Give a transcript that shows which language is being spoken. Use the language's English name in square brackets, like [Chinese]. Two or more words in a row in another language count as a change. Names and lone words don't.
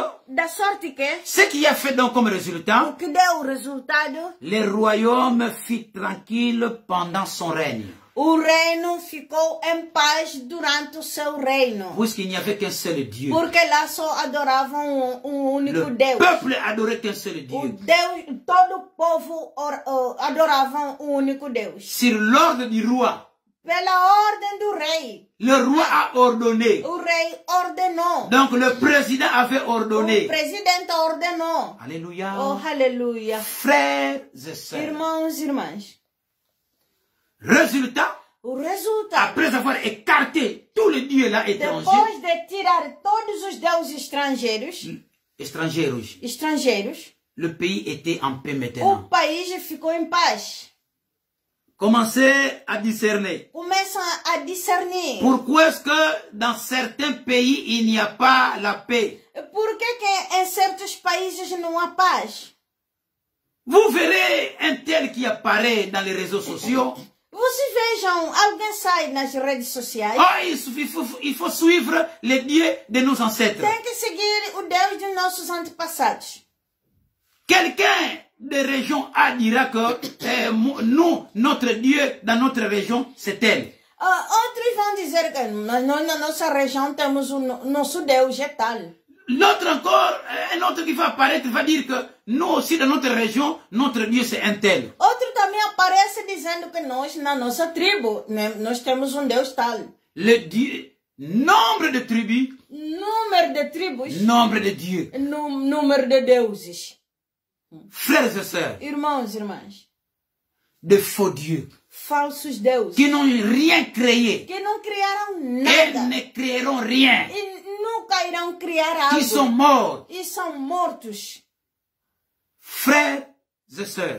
[Portuguese] da sorte que [French] ce qui a fait donc comme résultat, [Portuguese] o que deu o resultado, [French] le royaume fut tranquille pendant son règne, [Portuguese] o reino ficou em paz durante o seu reino. [French] puisqu'il n'y avait qu'un seul Dieu. [Portuguese] Porque lá só adoravam único [French] Le [Portuguese] Deus. [French] peuple adorait qu'un seul [Portuguese] O [French] Dieu. [Portuguese] Deus, todo o povo adoravam o único Deus. [French] Sur l'ordre du roi, [Portuguese] Pela ordem do rei. [French] le roi a ordonné. [Portuguese] O rei ordenou. [French] Donc le président avait [Portuguese] O [French] ordonné. [Portuguese] presidente ordenou. [French] Alléluia. [Portuguese] Oh, aleluia. [French] Frères et sœurs. [Portuguese] Irmãos e irmãs. [French] Résultat, [Portuguese] O resultado, [French] après avoir écarté tous les dieux là étrangers, [Portuguese] depois de tirar todos os deuses estrangeiros, [French] le pays était en paix [Portuguese] o [French] maintenant. [Portuguese] país ficou em paz. [French] Commencez à discerner. [Portuguese] Começam a discernir. [French] Pourquoi est-ce que dans certains pays, il n'y a pas la paix? [Portuguese] Por que em certos países não há paz? [French] Vous verrez un tel qui apparaît dans les réseaux sociaux. [Portuguese] Vocês vejam, alguém sai nas redes sociais. [French] Oh, il faut suivre les dieux de nos ancêtres. [Portuguese] Tem que seguir o Deus de nossos antepassados. [French] Quelqu'un de région A dira que nous, notre Dieu dans notre région, c'est elle. [Portuguese] Outros vão dizer que nós na nossa região temos o nosso Deus é tal. [French] L'autre encore, un autre qui va apparaître va dire que nous aussi dans notre région, notre Dieu c'est un tel. [Portuguese] Outro também aparece dizendo que nós, na nossa tribo, nós temos Deus tal. [French] Le Dieu, nombre de tribus, [Portuguese] Número de tribos, [French] nombre de dieux. [Portuguese] número de deuses. [French] Frères et sœurs, [Portuguese] Irmãos e irmãs, [French] de faux dieux, [Portuguese] falsos deuses, [French] qui n'ont rien créé, [Portuguese] que não criaram [French] et [Portuguese] nada [French] ne créeront rien, [Portuguese] e nunca irão criar algo. [French] qui sont morts. [Portuguese] E são mortos. [French] Frères et sœurs,